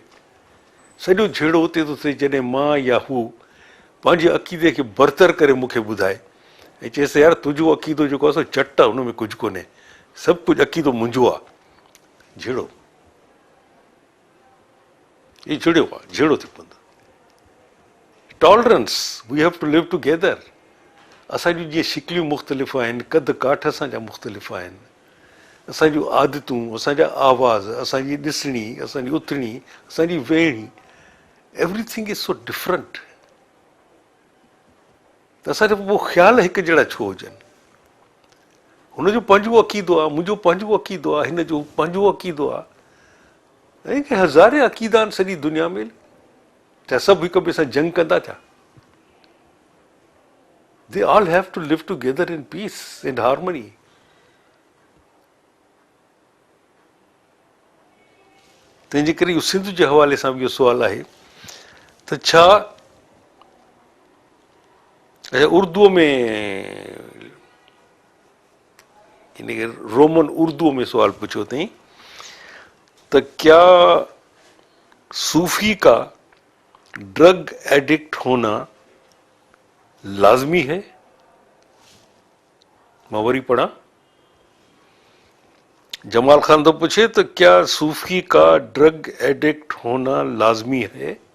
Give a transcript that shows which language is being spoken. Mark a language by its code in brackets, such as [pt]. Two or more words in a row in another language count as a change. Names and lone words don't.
[sd] सॼो झेड़ो उते थो थिए जॾहिं मां या हू पंहिंजे अक़ीदे खे बरतर करे मूंखे ॿुधाए ऐं चएसि यार तुंहिंजो अक़ीदो जेको आहे सो चट आहे, हुन में कुझु कोन्हे, सभु कुझु अक़ीदो मुंहिंजो आहे। झेड़ो इहो झेड़ियो आहे, झेड़ो थी पवंदो। [en] Tolerance, we have to live together. [sd] असांजूं जीअं शिकिलियूं मुख़्तलिफ़ आहिनि, कद काठ असांजा मुख़्तलिफ़ आहिनि, असांजूं आदतूं, असांजा आवाज़, असांजी ॾिसणी, असांजी उथणी, असांजी वेहणी, [en] Everything is so different. [sd] त असांजो पोइ ख़्याल हिकु जहिड़ा छो हुजनि? हुनजो पंहिंजो अक़ीदो आहे, मुंहिंजो पंहिंजो अक़ीदो आहे, हिन जो पंहिंजो अक़ीदो आहे, ऐं हज़ारे अक़ीदा आहिनि सॼी दुनिया में। छा सभु हिक ॿिए सां जंग कंदा छा? [en] They all have to live together in peace in harmony. [sd] तंहिंजे करे इहो सिंध जे हवाले सां बि इहो सुवालु आहे त छा उर्दूअ में, इनखे रोमन उर्दूअ में सुवालु पुछियो अथई त [ur] کیا صوفی کا ڈرگ ایڈکٹ ہونا لازمی ہے? मां वरी पढ़ा, جمال خان تو پوچھے تو کیا صوفی کا ڈرگ ایڈکٹ ہونا لازمی ہے?